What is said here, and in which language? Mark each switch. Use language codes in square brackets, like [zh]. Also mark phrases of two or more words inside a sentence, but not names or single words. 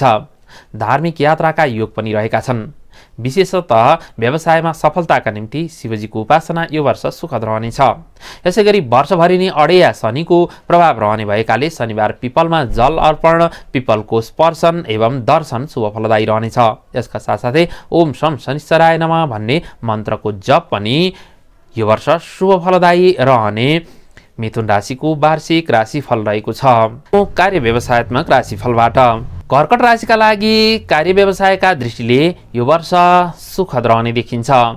[ne] धार्मिक यात्राका योग पनि रहेका छन्। विशेषतः व्यवसायमा सफलताका निम्ति शिवजीको उपासना यो वर्ष सुखद रहनेछ। यसैगरी वर्षभरि नै अडेया शनिको प्रभाव रहने भएकाले शनिबार पिपलमा जल अर्पण, पिपलको स्पर्शन एवं दर्शन शुभ फलदायी रहनेछ। यसका साथसाथै [sa] ओम शम शनिश्चराय नमः [ne] भन्ने मन्त्रको जप पनि यो वर्ष शुभ फलदायी रहने मिथुन राशिको वार्षिक राशिफल रहेको छ। कार्य व्यवसायत्मक राशिफलबाट कर्कट राशिका लागि कार्य व्यवसायका दृष्टिले यो वर्ष सुखद रहने देखिन्छ।